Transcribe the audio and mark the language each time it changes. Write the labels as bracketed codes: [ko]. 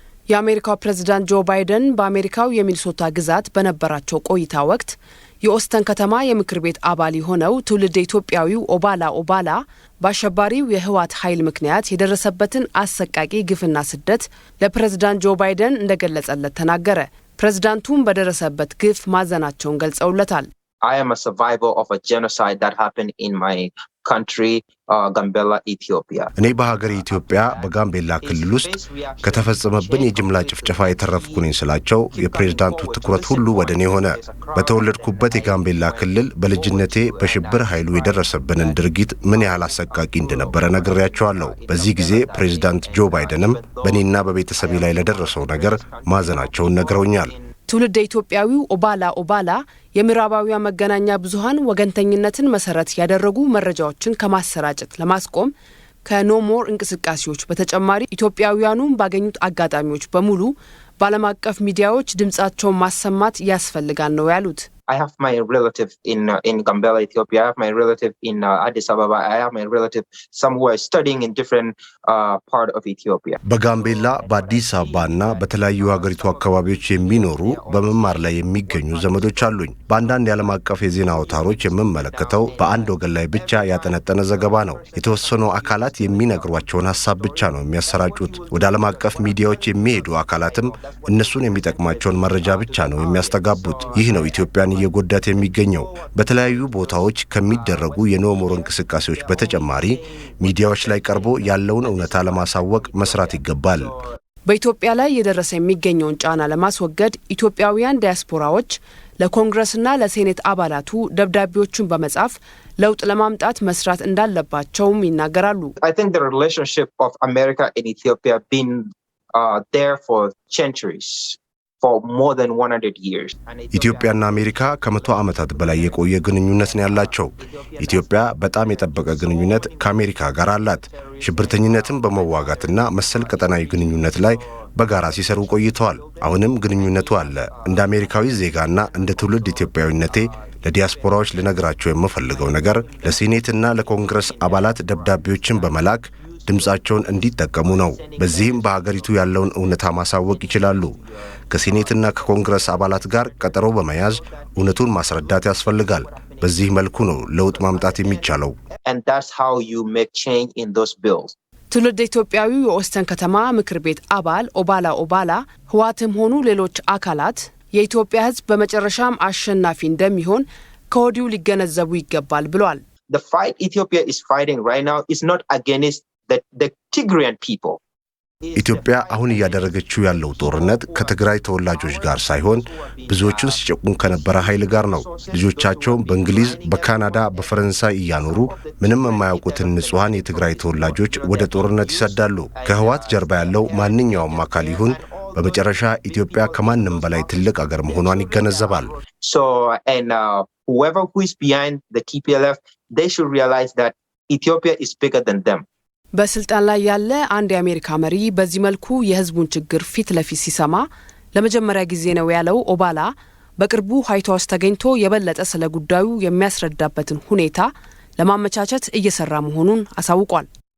[am] የአሜሪካው ፕሬዝዳንት ጆ ባይደን በአሜሪካው የሚኒሶታ ግዛት በነበራቸው ቆይታ ወቅት የኦስተን ከተማ የምክር ቤት አባል የሆነው ትውልደ ኢትዮጵያዊው ኦባላ በአሸባሪው የህወሓት ኃይል ምክንያት የደረሰበትን አሰቃቂ ግፍና ስደት ለፕሬዝዳንት ጆ ባይደን እንደገለጸለት ተናገረ። ፕሬዝዳንቱም በደረሰበት ግፍ ማዘናቸውን ገልጸውለታል። [en] I am a survivor of a genocide that happened in my country, Gambela, Ethiopia. [am] እኔ በሀገር ኢትዮጵያ በጋምቤላ ክልል ውስጥ ከተፈጸመብን የጅምላ ጭፍጨፋ የተረፍኩ ነኝ ስላቸው የፕሬዝዳንቱ ትኩረት ሁሉ ወደ እኔ ሆነ። በተወለድኩበት የጋምቤላ ክልል በልጅነቴ በሽብር ኃይሉ የደረሰብንን ድርጊት ምን ያህል አሰቃቂ እንደነበረ ነግሬያቸዋለሁ። በዚህ ጊዜ ፕሬዝዳንት ጆ ባይደንም በእኔና በቤተሰቤ ላይ ለደረሰው ነገር ማዘናቸውን ነግረውኛል። ትውልደ ኢትዮጵያዊው ኦባላ የምዕራባውያን መገናኛ ብዙኃን ወገንተኝነትን መሰረት ያደረጉ መረጃዎችን ከማሰራጨት ለማስቆም ከኖሞር እንቅስቃሴዎች በተጨማሪ ኢትዮጵያውያኑን ባገኙት አጋጣሚዎች በሙሉ በዓለም አቀፍ ሚዲያዎች ድምጻቸውን ማሰማት ያስፈልጋል ነው ያሉት። [en] I have my relative in Gambela, Ethiopia. I have my relative in Addis Ababa. I have my relative some who are studying in different part of Ethiopia. [am] በጋምቤላ በአዲስ አበባና በተለያዩ ሀገሪቱ አካባቢዎች የሚኖሩ በመማር ላይ የሚገኙ ዘመዶች አሉኝ። በአንዳንድ የዓለም አቀፍ የዜና አውታሮች የምመለከተው በአንድ ወገን ላይ ብቻ ያጠነጠነ ዘገባ ነው። የተወሰኑ አካላት የሚነግሯቸውን ሀሳብ ብቻ ነው የሚያሰራጩት። ወደ ዓለም አቀፍ ሚዲያዎች የሚሄዱ አካላትም እነሱን የሚጠቅማቸውን መረጃ ብቻ ነው የሚያስተጋቡት። ይህ ነው ኢትዮጵያን እየጎዳት የሚገኘው። በተለያዩ ቦታዎች ከሚደረጉ የኖሞር እንቅስቃሴዎች በተጨማሪ ሚዲያዎች ላይ ቀርቦ ያለውን እውነታ ለማሳወቅ መስራት ይገባል። በኢትዮጵያ ላይ የደረሰ የሚገኘውን ጫና ለማስወገድ ኢትዮጵያውያን ዲያስፖራዎች ለኮንግረስና ለሴኔት አባላቱ ደብዳቤዎችን በመጻፍ ለውጥ ለማምጣት መስራት እንዳለባቸውም ይናገራሉ። [en] I think the relationship of America and Ethiopia been there for centuries. For more than 100 years. [am] ኢትዮጵያና አሜሪካ ከመቶ ዓመታት በላይ የቆየ ግንኙነት ነው ያላቸው። ኢትዮጵያ በጣም የጠበቀ ግንኙነት ከአሜሪካ ጋር አላት። ሽብርተኝነትን በመዋጋትና መሰል ቀጠናዊ ግንኙነት ላይ በጋራ ሲሰሩ ቆይተዋል። አሁንም ግንኙነቱ አለ። እንደ አሜሪካዊ ዜጋና እንደ ትውልድ ኢትዮጵያዊነቴ ለዲያስፖራዎች ልነግራቸው የምፈልገው ነገር ለሴኔትና ለኮንግረስ አባላት ደብዳቤዎችን በመላክ ድምጻቸውን እንዲጠቀሙ ነው። በዚህም በሀገሪቱ ያለውን እውነታ ማሳወቅ ይችላሉ። ከሴኔትና ከኮንግረስ አባላት ጋር ቀጠሮ በመያዝ እውነቱን ማስረዳት ያስፈልጋል። በዚህ መልኩ ነው ለውጥ ማምጣት የሚቻለው። [en] And that's how you make change in those bills. [am] ትውልደ ኢትዮጵያዊው የኦስተን ከተማ ምክር ቤት አባል ኦባላ ህወሓትም ሆኑ ሌሎች አካላት የኢትዮጵያ ሕዝብ በመጨረሻም አሸናፊ እንደሚሆን ከወዲሁ ሊገነዘቡ ይገባል ብሏል። [en] The fight Ethiopia is fighting right now is not against the Tigrayan people. [am] ኢትዮጵያ አሁን እያደረገችው ያለው ጦርነት ከትግራይ ተወላጆች ጋር ሳይሆን ብዙዎቹን ሲጨቁን ከነበረ ኃይል ጋር ነው። ልጆቻቸውን በእንግሊዝ፣ በካናዳ፣ በፈረንሳይ እያኖሩ ምንም የማያውቁትን ንጹሃን የትግራይ ተወላጆች ወደ ጦርነት ይሰዳሉ። ከህወሓት ጀርባ ያለው ማንኛውም አካል ይሁን በመጨረሻ ኢትዮጵያ ከማንም በላይ ትልቅ አገር መሆኗን ይገነዘባል። [en] So whoever who is behind the TPLF, they should realize that Ethiopia is bigger than them. [am] በስልጣን ላይ ያለ አንድ የአሜሪካ መሪ በዚህ መልኩ የህዝቡን ችግር ፊት ለፊት ሲሰማ ለመጀመሪያ ጊዜ ነው ያለው ኦባላ በቅርቡ ዋይት ሃውስ ተገኝቶ የበለጠ ስለ ጉዳዩ የሚያስረዳበትን ሁኔታ ለማመቻቸት እየሰራ መሆኑን አሳውቋል።